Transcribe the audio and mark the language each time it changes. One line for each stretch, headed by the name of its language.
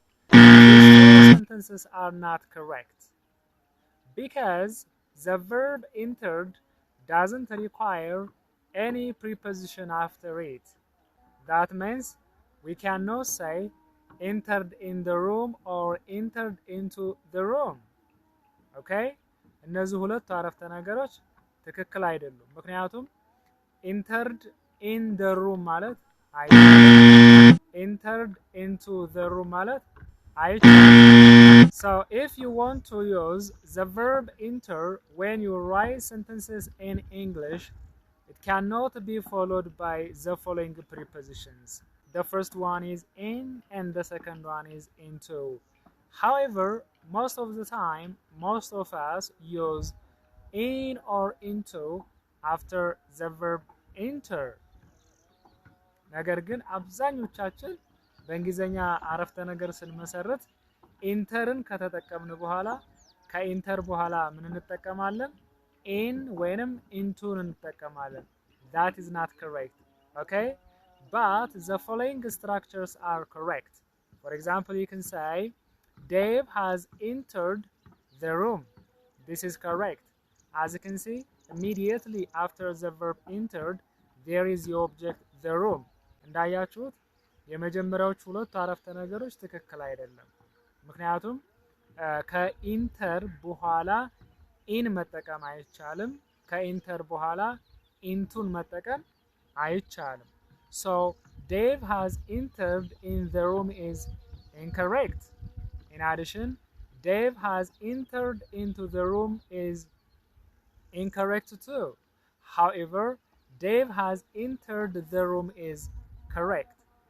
English: These 2 sentences are not correct because the verb entered doesn't require any preposition after it. That means we cannot say entered in the room or entered into the room. Okay?
Amharic: እነዚህ ሁለቱ አረፍተ ነገሮች ትክክል አይደሉም። ምክንያቱም
English: entered in the room
Amharic: ማለት አይቻልም።
English: entered into the room
Amharic: ማለት አይቻልም.
English: So if you want to use the verb enter when you write sentences in English, it cannot be followed by the following prepositions. The first one is in and the second one is into. However, most of the time, most of us use in or into after the verb enter.
Amharic: ነገር ግን አብዛኞቻችን በእንግሊዘኛ አረፍተ ነገር ስንመሰርት ኢንተርን ከተጠቀምን በኋላ ከኢንተር በኋላ ምን እንጠቀማለን? in ወይንም ኢንቱን እንጠቀማለን.
English: That is not correct. Okay? But the following structures are correct. For example, you can say Dave has entered the room. This is correct. As you can see, immediately after the verb entered, there is the object the room.
Amharic: እንዳያችሁት የመጀመሪያዎቹ ሁለቱ አረፍተ ነገሮች ትክክል አይደለም። ምክንያቱም ከኢንተር በኋላ ኢን መጠቀም አይቻልም። ከኢንተር በኋላ ኢንቱን መጠቀም አይቻልም.
English: So Dave has entered in the room is incorrect. In addition, Dave has entered into the room is incorrect too. However, Dave has entered the room is correct.